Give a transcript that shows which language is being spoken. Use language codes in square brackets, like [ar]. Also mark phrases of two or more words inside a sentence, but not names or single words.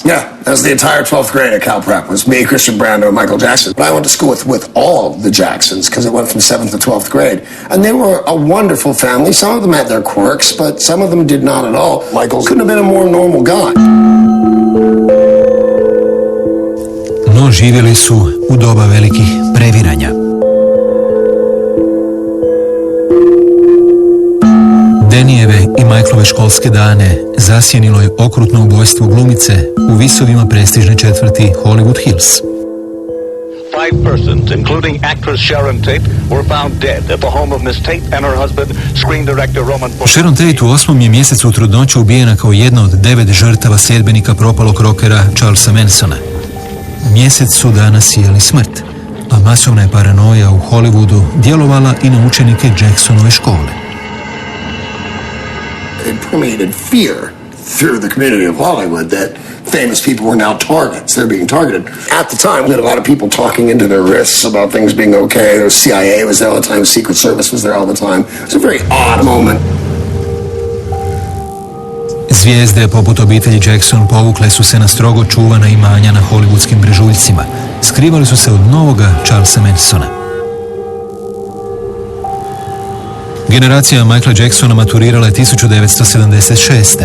[en] Yeah, that was the entire 12th grade at Cal Prep. It was me, Christian Brando, and Michael Jackson. But I went to school with all the Jacksons because it went from 7th to 12th grade. And they were a wonderful family. Some of them had their quirks, but some of them did not at all. Michael couldn't have been a more normal guy. [hr] No, živjeli su u doba velikih previranja. Denijeve i Michaelove školske dane zasjenilo je okrutno ubojstvo glumice u visovima prestižne četvrti Hollywood Hills. [en] 5 persons, including actress Sharon Tate, were found dead at the home of Miss Tate and her husband, screen director Roman Polanski. [hr] Sharon Tate u 8. je mjesecu trudnoće ubijena kao jedna od 9 žrtava sljedbenika propalog rokera Charlesa Mansona. Mjesec su dana sijali smrt, a masovna je paranoja u Hollywoodu djelovala i na učenike Jacksonove škole. [en] It permeated fear through the community of Hollywood that famous people were now targets. They're being targeted. At the time, we had a lot of people talking into their wrists about things being okay. The CIA was there all the time. Secret Service was there all the time. It was a very odd moment. [hr] Zvijezde poput obitelji Jackson povukle su se na strogo čuvana imanja na hollywoodskim brežuljcima. Skrivali su se od novoga Charlesa Mansona. Generacija Michaela Jacksona maturirala je 1976.